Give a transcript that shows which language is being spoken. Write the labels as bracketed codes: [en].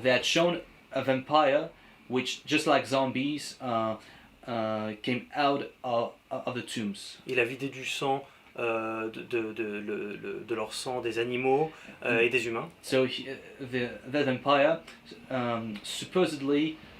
[en] They had shown a vampire which, just like zombies, came out of the tombs. [fr] Il a vidé du sang, de leur sang des animaux et des humains. [en] So the vampire supposedly